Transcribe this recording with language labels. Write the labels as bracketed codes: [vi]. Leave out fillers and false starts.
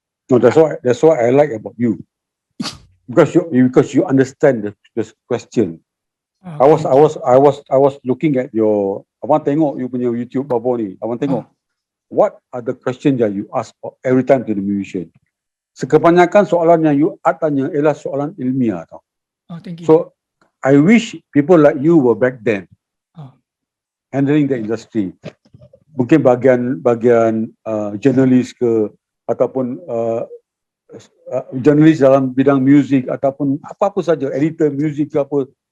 [en] No, that's what I like about you. Because you understand the question. I was looking at your. [ms] Abang tengok you punya YouTube babo ni. Abang tengok. [en] What are the questions that you ask every time to the musician? [ms] Kebanyakan soalan yang you tanya ialah soalan ilmiah tau. [en] Thank you. So I wish people like you were back then handling the industry. [ms] Mungkin bagian jurnalis ke ataupun jurnalis dalam bidang muzik ataupun apa-apa saja, editor muzik ke apa.